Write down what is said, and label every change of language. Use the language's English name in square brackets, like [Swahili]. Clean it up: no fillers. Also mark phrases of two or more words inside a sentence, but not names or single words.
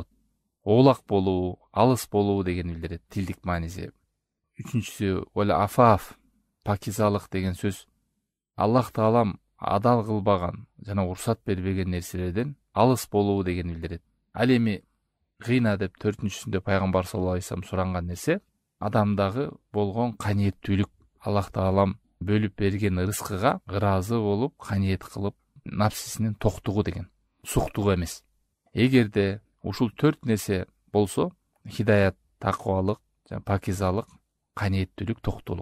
[Kyrgyz] Оолак болуу, алыс болуу деген билдирет тилдик мааниси. Үчүнчүсү [Arabic] والعفاف, [Kyrgyz] пакизалык деген сөз. Аллах Таалам адал кылбаган жана уруксат бербеген нерселерден алыс болуу деген билдирет. Ал эми гына деп 4-сүндө Пайгамбар [Arabic] صلى الله عليه وسلم [Kyrgyz] суранган нерсе адамдагы болгон каниеттүүлүк. Аллах Таалам бөлүп берген рызкыга ыраазы болуп, каниет кылып, напсисинин токтугу деген. Суктугу эмес. Эгерде ушул 4 нерсе болсо, хидаят, таквалык, жана пакизалык, каниеттүүлүк, токтулук.